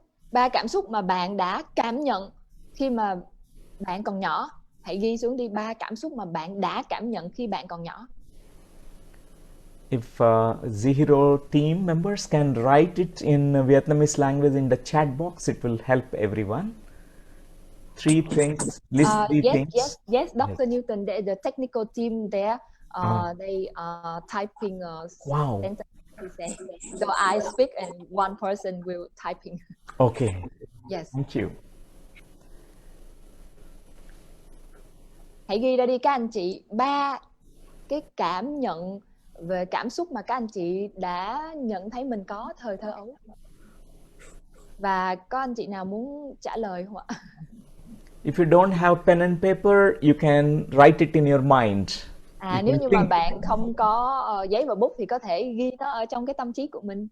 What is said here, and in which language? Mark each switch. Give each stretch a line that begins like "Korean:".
Vietnamese: Ba cảm xúc mà bạn đã cảm nhận khi mà bạn còn nhỏ. Hãy ghi xuống đi 3 cảm xúc mà bạn đã cảm nhận khi bạn còn nhỏ.
English: If Zero team members can write it in Vietnamese language in the chat box, it will help everyone. 3 things, list 3 things. Yes, Dr. Newton, the technical team there, they are typing Wow. sentence. So I speak and one person will typing. Okay. Yes. Thank you.
Vietnamese: Hãy ghi ra đi các anh chị 3 cái cảm nhận về cảm xúc mà các anh chị đã nhận thấy mình có thời thơ ấu. Và có anh chị nào muốn trả lời không ạ?
English: If you don't have pen and paper, you can write it in your mind.
Vietnamese: Nếu như mà bạn không có giấy và bút thì có thể ghi nó ở trong cái tâm trí của mình.